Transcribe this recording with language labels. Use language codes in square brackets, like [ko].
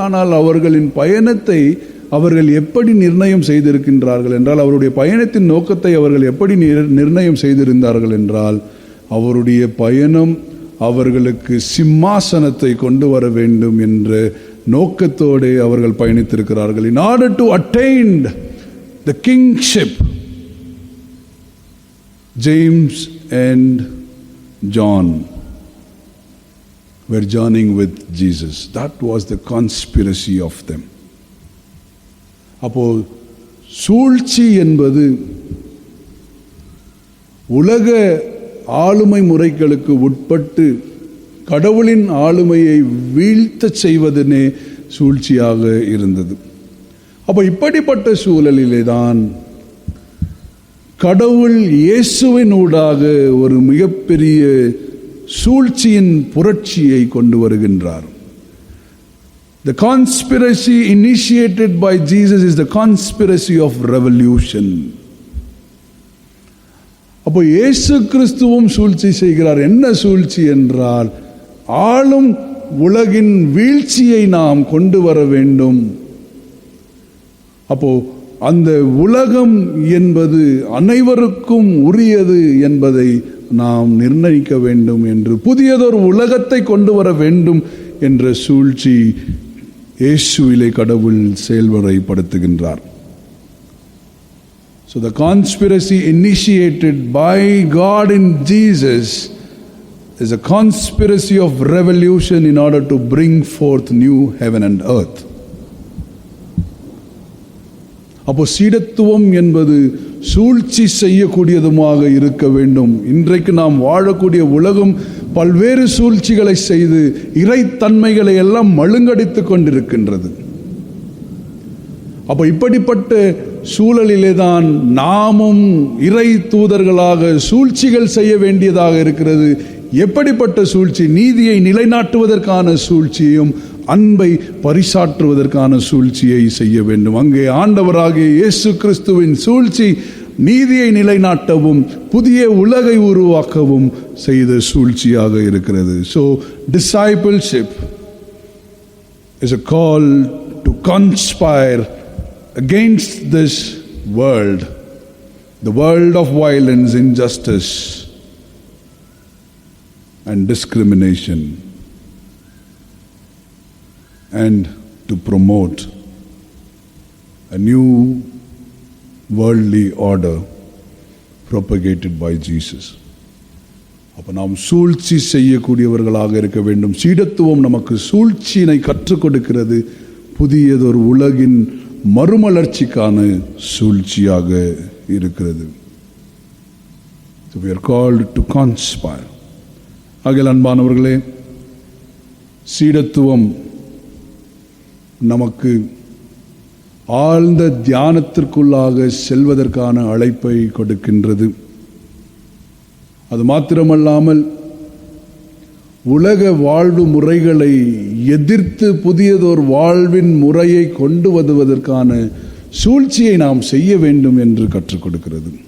[ta] ஆனால் அவர்களின் பயணத்தை அவர்கள் எப்படி நிர்ணயம் செய்திருக்கின்றார்கள் என்றால், அவருடைய பயணத்தின் நோக்கத்தை அவர்கள் எப்படி நிர்ணயம் செய்திருந்தார்கள் என்றால், அவருடைய பயணம் அவர்களுக்கு சிம்மாசனத்தை கொண்டு வர வேண்டும் என்ற நோக்கத்தோடு அவர்கள் பயணித்திருக்கிறார்கள். [en] In order to attain the kingship, James and John were journeying with Jesus. That was the conspiracy of them. [ta] அப்போ சூழ்ச்சி என்பது உலக ஆளுமை முறைகளுக்கு உட்பட்டு கடவுளின் ஆளுமையை வீழ்த்தச் செய்வதனே சூழ்ச்சியாக இருந்தது. அப்போ இப்படிப்பட்ட சூழலிலே தான் கடவுள் இயேசுவின் ஊடாக ஒரு மிகப்பெரிய சூழ்ச்சியின் புரட்சியை கொண்டு வருகின்றார். [en] The conspiracy initiated by Jesus is the conspiracy of revolution. [ta] அப்போ இயேசு கிறிஸ்துவும் சூழ்ச்சி செய்கிறார். என்ன சூழ்ச்சி என்றால், ஆளும் உலகின் வீழ்ச்சியை நாம் கொண்டு வர வேண்டும். அப்போ அந்த உலகம் என்பது அனைவருக்கும் உரியது என்பதை நாம் நிர்ணயிக்க வேண்டும் என்று, புதியதொரு உலகத்தை கொண்டு வர வேண்டும் என்ற சூழ்ச்சி இயேசுவிலே கடவுள் செயல்முறைப்படுத்துகின்றார். [en] So the conspiracy initiated by God in Jesus is a conspiracy of revolution in order to bring forth new heaven and earth. [ta] அப்போ சீடத்துவம் என்பது சூழ்ச்சி செய்யக்கூடியதுமாக இருக்க வேண்டும். இன்றைக்கு நாம் வாழக்கூடிய உலகம் பல்வேறு சூழ்ச்சிகளை செய்து இறைத்தன்மைகளை எல்லாம் மழுங்கடித்து கொண்டிருக்கின்றது. அப்ப இப்படிப்பட்ட சூழலிலே தான் நாமும் இறை தூதர்களாக சூழ்ச்சிகள் செய்ய வேண்டியதாக இருக்கிறது. எப்படிப்பட்ட சூழ்ச்சி? நீதியை நிலைநாட்டுவதற்கான சூழ்ச்சியும் அன்பை பரிசாற்றுவதற்கான சூழ்ச்சியை செய்ய வேண்டும். அங்கே ஆண்டவராகிய இயேசு கிறிஸ்துவின் சூழ்ச்சி நீதியை நிலைநாட்டவும் புதிய உலகை உருவாக்கவும் செய்த சூழ்ச்சியாக இருக்கிறது. [en] So discipleship is a call to conspire against this world, the world of violence, injustice and discrimination, and to promote a new worldly order propagated by Jesus. [ta] அப்ப நாம் சூழ்ச்சி செய்யக்கூடியவர்களாக இருக்க வேண்டும். சீடத்துவம் நமக்கு சூழ்ச்சியினை கற்றுக் கொடுக்கிறது. புதியதொரு உலகின் மறுமலர்ச்சிக்கான சூழ்ச்சியாக இருக்கிறது. [en] So we are called to conspire. [ta] ஆகையால் அன்பானவர்களே, சீடத்துவம் நமக்கு ஆழ்ந்த தியானத்திற்குள்ளாக செல்வதற்கான அழைப்பை கொடுக்கின்றது. அது மாத்திரமல்லாமல் உலக வாழ்வு முறைகளை எதிர்த்து புதியதோர் வாழ்வின் முறையை கொண்டு வருவதற்கான சூழ்ச்சியை நாம் செய்ய வேண்டும் என்று கற்றுக் கொடுக்கிறது.